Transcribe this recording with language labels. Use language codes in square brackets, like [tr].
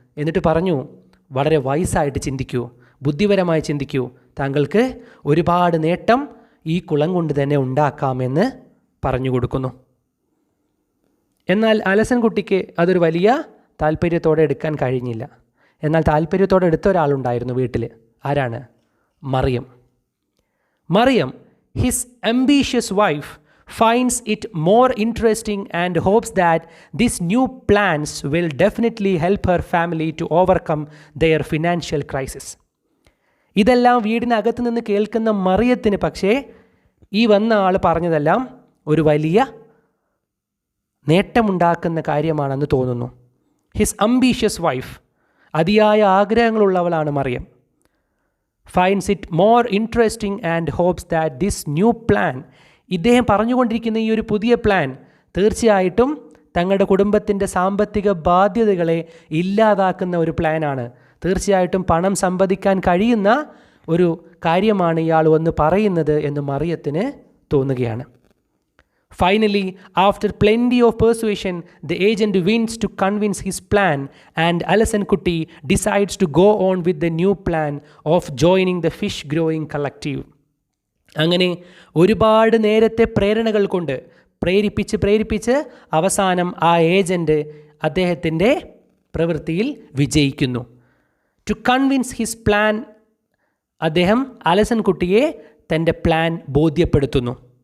[ml] എന്നിട്ട് പറഞ്ഞു, വളരെ വൈസായിട്ട് ചിന്തിക്കൂ, ബുദ്ധിപരമായി ചിന്തിക്കൂ, താങ്കൾക്ക് ഒരുപാട് നേട്ടം ഈ കുളം കൊണ്ട് തന്നെ ഉണ്ടാക്കാമെന്ന് പറഞ്ഞു കൊടുക്കുന്നു. എന്നാൽ അലസൻ കുട്ടിക്ക് അതൊരു വലിയ താല്പര്യത്തോടെ എടുക്കാൻ കഴിഞ്ഞില്ല. എന്നാൽ താല്പര്യത്തോടെ എടുത്ത ഒരാളുണ്ടായിരുന്നു വീട്ടിൽ. ആരാണ്? Mariyam. [en] Mariyam, his ambitious wife, finds it more interesting and hopes that these new plans will definitely help her family to overcome their financial crisis. [ml] ഇതെല്ലാം വീടിനകത്ത് നിന്ന് കേൾക്കുന്ന മറിയത്തിന് പക്ഷേ ഈ വന്ന ആൾ പറഞ്ഞതെല്ലാം ഒരു വലിയ നേട്ടമുണ്ടാക്കുന്ന കാര്യമാണെന്ന് തോന്നുന്നു. [en] his ambitious wife, [ml] അതിയായ ആഗ്രഹങ്ങളുള്ളവളാണ് Mariyam. [en] finds it more interesting and hopes that this new plan, [ml] ഇദ്ദേഹം പറഞ്ഞുകൊണ്ടിരിക്കുന്ന ഈ ഒരു പുതിയ പ്ലാൻ തീർച്ചയായിട്ടും തങ്ങളുടെ കുടുംബത്തിൻ്റെ സാമ്പത്തിക ബാധ്യതകളെ ഇല്ലാതാക്കുന്ന ഒരു പ്ലാനാണ്. തീർച്ചയായിട്ടും പണം സമ്പാദിക്കാൻ കഴിയുന്ന ഒരു കാര്യമാണ് ഇയാൾ വന്ന് പറയുന്നത് എന്ന് മറിയത്തിന് തോന്നുകയാണ്. [en] Finally, after plenty of persuasion, the agent wins to convince his plan, and Alison Kutti decides to go on with the new plan of joining the fish growing collective. [ml] അങ്ങനെ ഒരുപാട് നേരത്തെ പ്രേരണകൾ കൊണ്ട് പ്രേരിപ്പിച്ച് അവസാനം ആ ഏജൻറ്റ് അദ്ദേഹത്തിൻ്റെ പ്രവൃത്തിയിൽ വിജയിക്കുന്നു. [en] to convince his plan, [ml] അദ്ദേഹം അലസൻ കുട്ടിയെ തൻ്റെ പ്ലാൻ ബോധ്യപ്പെടുത്തുന്നു.